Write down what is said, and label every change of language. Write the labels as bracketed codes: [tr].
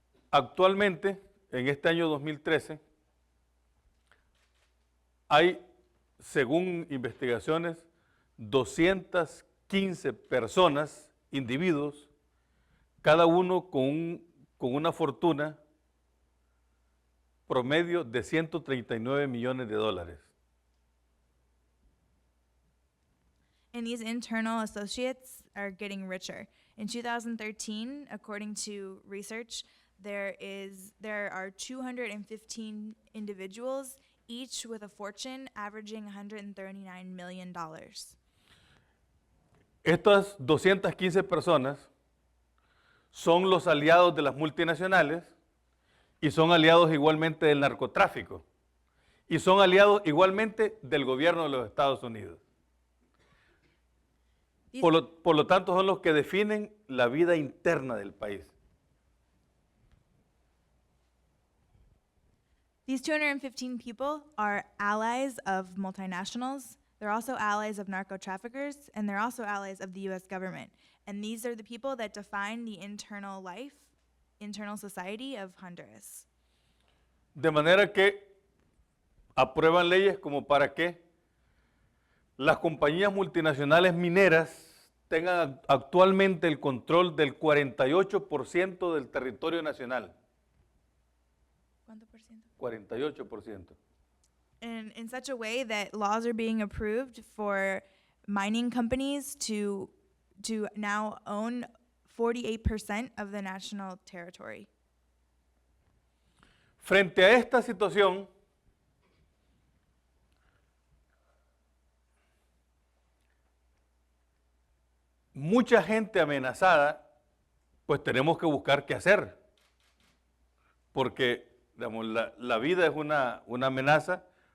[es] Actualmente, en este año 2013, hay, según investigaciones, 215 personas, individuos, cada uno con una fortuna promedio de 139 millones de dólares. [en] And these internal associates are getting richer. In 2013, according to research, there are 215 individuals, each with a fortune averaging $139 million. [es] Estas 215 personas son los aliados de las multinacionales y son aliados igualmente del narcotráfico y son aliados igualmente del gobierno de los Estados Unidos. Por lo tanto, son los que definen la vida interna del país. [en] These 215 people are allies of multinationals. They're also allies of narco-traffickers, and they're also allies of the U.S. government. And these are the people that define the internal life, internal society of Honduras. [es] De manera que aprueban leyes como para que las compañías multinacionales mineras tengan actualmente el control del 48% del territorio nacional. ¿Cuánto por ciento? 48%. [en] In such a way that laws are being approved for mining companies to now own 48% of the national territory. [es] Frente a esta situación, mucha gente amenazada, pues tenemos que buscar qué hacer, porque digamos, la vida es una amenaza.